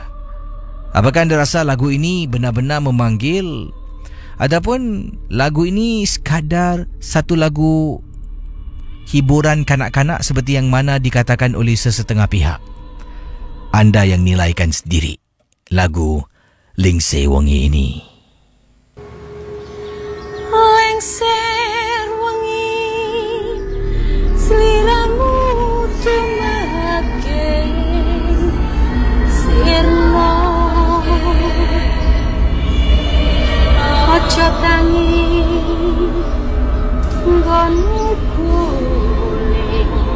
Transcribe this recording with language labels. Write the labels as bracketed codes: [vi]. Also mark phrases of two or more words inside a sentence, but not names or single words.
[ms] Apakah anda rasa lagu ini benar-benar memanggil, ataupun lagu ini sekadar satu lagu hiburan kanak-kanak seperti yang mana dikatakan oleh sesetengah pihak? Anda yang nilaikan sendiri lagu Lingse Wengi ini. [jv] Lengser wengi sliramu tumake sirna ojo tangi nggonmu guling